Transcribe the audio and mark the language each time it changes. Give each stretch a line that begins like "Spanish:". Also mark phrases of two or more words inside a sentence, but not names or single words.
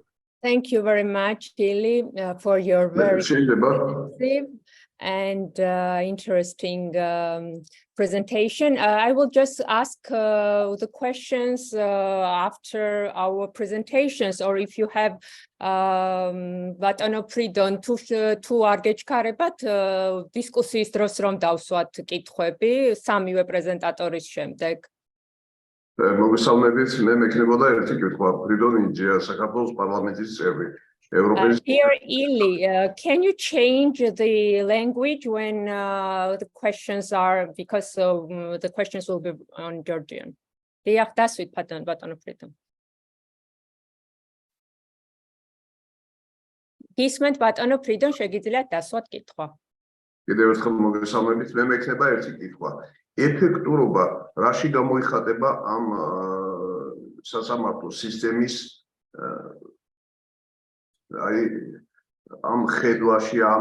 English: Thank you very much, Ili, for your very extensive and interesting presentation. I will just ask the questions after our presentations, or if you have Vatanopridon
Georgian: თუ არ გეჩქარებათ დისკუსიის დროს რომ დავსვათ კითხვები სამივე პრეზენტატორის შემდეგ. მოგესალმებით, მე მექნებოდა ერთი კითხვა ფრიდონ ინჯია, საქართველოს პარლამენტის წევრი.
English: Here, Ili, can you change the language when the questions are, because the questions will be on Georgian.
Georgian: Diolch, დასვით ბატონო. გისმენთ ბატონო ფრიდონ, შეგიძლიათ დასვათ კითხვა. კიდევ ერთხელ მოგესალმებით, მე მექნება ერთი კითხვა. ეფექტურობა რაში გამოიხატება ამ სასამართლო სისტემის ამ ხედვაში,